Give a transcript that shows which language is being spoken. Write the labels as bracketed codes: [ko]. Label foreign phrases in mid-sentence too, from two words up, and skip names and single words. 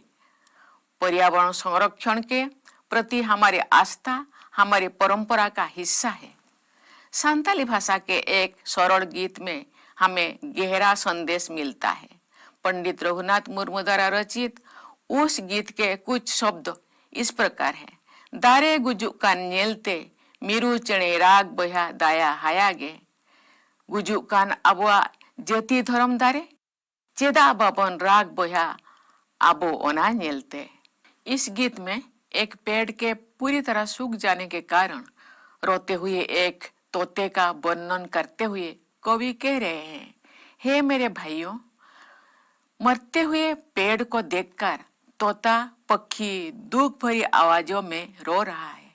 [hi] पर्यावरण संरक्षण के प्रति हमारी आस्था हमारी परंपरा का हिस्सा है। संताली भाषा के एक सरल गीत में हमें गहरा संदेश मिलता है। पंडित रघुनाथ मुर्मू द्वारा रचित उस गीत के कुछ शब्द इस प्रकार हैं। [sat] दारे गुजुकान नेलते मिरु चणे राग बया दाया हायागे गुजुकान अबुआ जति धर्म दारे चेदा बाबन राग बया आबो ओना नेलते। [hi] इस गीत में एक पेड़ के पूरी तरह सूख जाने के कारण रोते हुए एक तोते का वर्णन करते हुए कवि कह रहे हैं, हे मेरे भाइयों, मरते हुए पेड़ को देखकर तोता पक्षी दुख भरी आवाजों में रो रहा है।